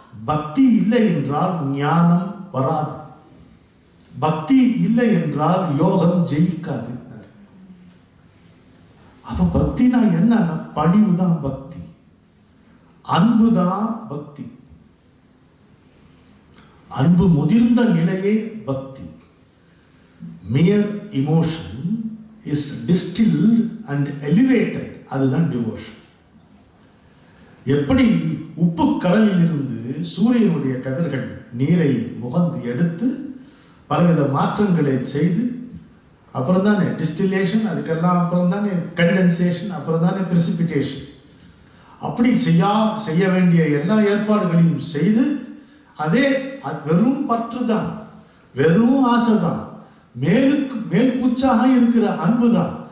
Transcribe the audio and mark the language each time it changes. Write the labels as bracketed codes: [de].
[ta] பக்தி இல்லை என்றால் ஞானம் வராது, பக்தி இல்லை என்றால் யோகம் ஜெயிக்காது. அப்ப பக்தினா என்ன? பணிவு தான் பக்தி, அன்பு தான் பக்தி, அன்பு முதிர்ந்த நிலையே பக்தி. [en] mere emotion is distilled and elevated, [ta] அதுதான் [en] Devotion. [ta] எப்படி உப்பு கடலில் இருந்து சூரியனுடைய கதிர்கள் நீரை முகந்து எடுத்து பலவித மாற்றங்களை செய்து அப்புறம் தானே டிஸ்டிலேஷன், அதுக்கெல்லாம் அப்புறம் தானே கண்டென்சேஷன், அப்புறம் தானே பிரிசிபிடேஷன். அப்படி செய்ய வேண்டிய எல்லா ஏற்பாடுகளையும் செய்து, அதே வெறும் பற்று தான், வெறும் ஆசை தான், மேல் பூச்சாக இருக்கிற அன்பு தான்.